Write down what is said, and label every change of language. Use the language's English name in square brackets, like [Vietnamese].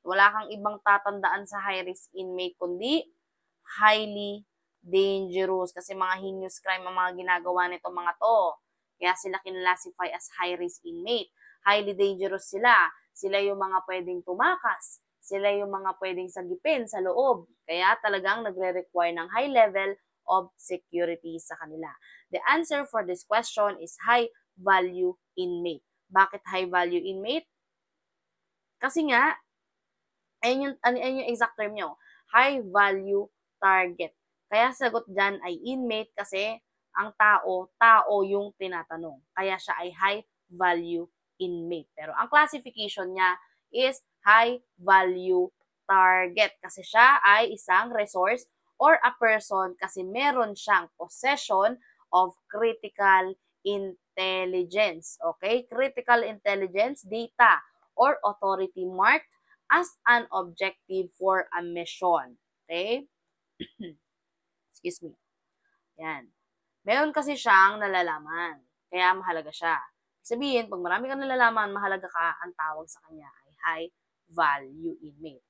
[Filipino] Wala kang ibang tatandaan sa high risk inmate kundi highly dangerous kasi mga heinous crime ang mga ginagawa nito mga to. Kaya sila kinlassify as high risk inmate. Highly dangerous sila. Sila yung mga pwedeng tumakas. Sila yung mga pwedeng sagipin sa loob. Kaya talagang nagre-require ng [English] high level of security [Filipino] sa kanila. [English] The answer for this question is high value inmate. [Filipino] Bakit high value inmate? Kasi nga, ayun yung exact term nyo, high value target. Kaya sagot dyan ay inmate kasi ang tao yung tinatanong. Kaya siya ay high value inmate. Pero ang classification niya is high value target kasi siya ay isang resource [English] or a person [Filipino] kasi meron siyang [English] possession of critical intelligence. [Filipino] Okay? [English] Critical intelligence data or authority marked as an objective for a mission. Okay? Excuse me. Yan. [Filipino] Meron kasi siyang nalalaman. Kaya mahalaga siya. Sabihin, pag marami kang nalalaman, mahalaga ka, ang tawag sa kanya ay high value inmate.